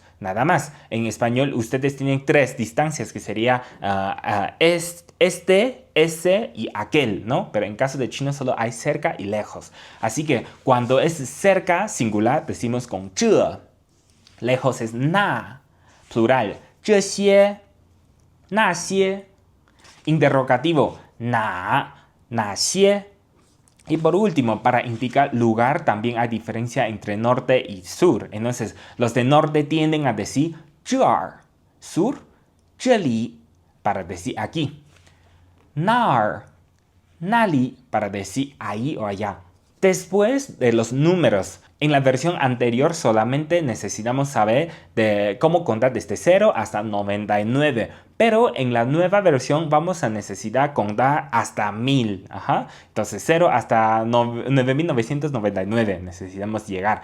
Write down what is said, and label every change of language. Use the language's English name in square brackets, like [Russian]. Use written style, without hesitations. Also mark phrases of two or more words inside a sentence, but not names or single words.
[Spanish] Nada más. En español ustedes tienen 3 distancias, que sería este, ese y aquel, ¿no? Pero en caso de chino solo hay cerca y lejos. Así que cuando es cerca, singular, decimos con 这. Lejos es 那, plural, [Chinese] 这些,那些. [Spanish] Interrogativo, 哪些. Y por último, para indicar lugar, también hay diferencia entre norte y sur. Entonces, los de norte tienden a decir 这儿, sur, 这里, para decir aquí. [Chinese] 那儿, 那里, [Spanish] para decir ahí o allá. Después de los números, en la versión anterior solamente necesitamos saber de cómo contar desde 0 hasta 99. Pero en la nueva versión vamos a necesitar contar hasta 1000. Ajá. Entonces 0 hasta 9999 necesitamos llegar.